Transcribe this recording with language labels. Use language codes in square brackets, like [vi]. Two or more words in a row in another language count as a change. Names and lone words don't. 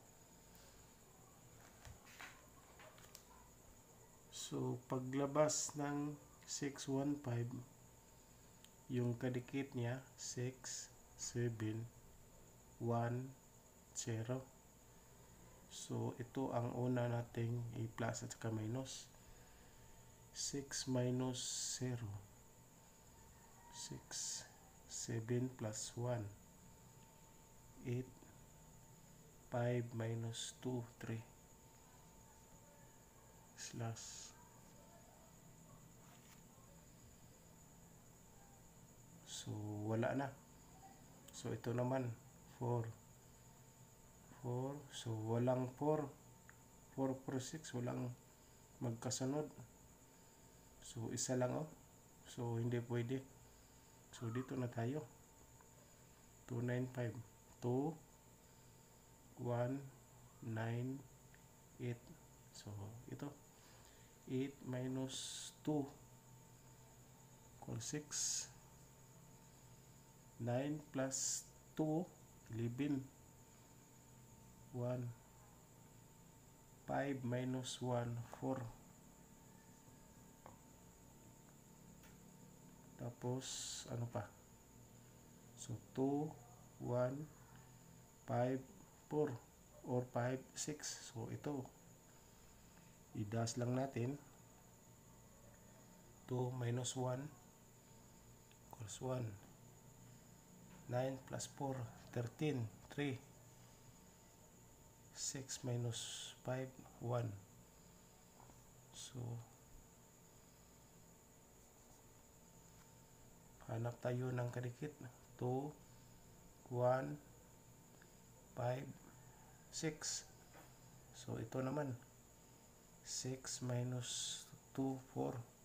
[tl] So, paglabas ng 615, yung kadikit niya 6, 7, 1, 0. So, ito ang una nating i-plus at saka minus. 6 minus 0. 6, 7 plus 1. 8, 5 minus 2, 3. Slash. So, wala na. So, ito naman 4. 4. So, walang 4. 4 per 6. Walang magkasunod. So, isa lang So, hindi pwede. So, dito na tayo. 295. 2, 1, 9, 8. So, ito. 8 minus 2 equals 6. 9 plus 2, 11. 1. 5 minus 1, 4. Tapos, ano pa? So, 2, 1, 5, 4. Or 5, 6. So, ito. I-dash lang natin. 2 minus 1 equals 1. 9 plus 4, 13, 3. 6 minus 5, 1. So, hanap tayo ng kadikit. 2, 1, 5, 6. So, ito naman. 6 minus 2, 4.